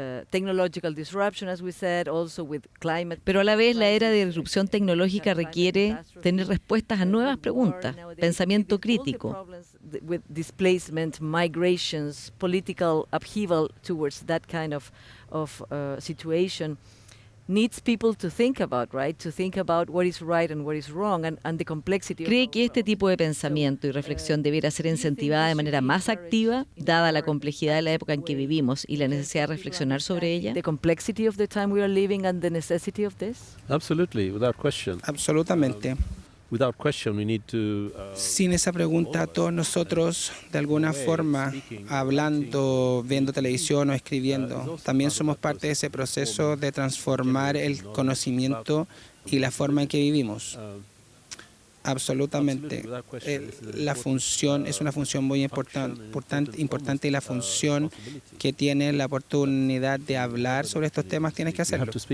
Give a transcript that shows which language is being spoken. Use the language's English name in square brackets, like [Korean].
[English] Technological disruption, as we said, also with climate. [Spanish] Pero a la vez la era de disrupción tecnológica requiere tener respuestas a nuevas preguntas, pensamiento crítico. [English] With displacement, migrations, political upheaval towards that kind of situation needs people to think about, right? To think about what is right and what is wrong and the complexity. [Spanish] ¿Cree que este tipo de pensamiento y reflexión debiera ser incentivada de manera más activa, dada la complejidad de la época en que vivimos y la necesidad de reflexionar sobre ella? [English] The complexity of the time we are living and the necessity of this? Absolutely, without question. [Spanish] Absolutamente. [English] Without question, we need to, [Spanish] Sin esa pregunta, todos nosotros, de alguna forma, hablando, viendo televisión o escribiendo, también somos parte de ese proceso de transformar el conocimiento y la forma en que vivimos. Absolutamente. La función es una función muy importante y la función que tiene la oportunidad de hablar sobre estos temas tienes que hacerlo.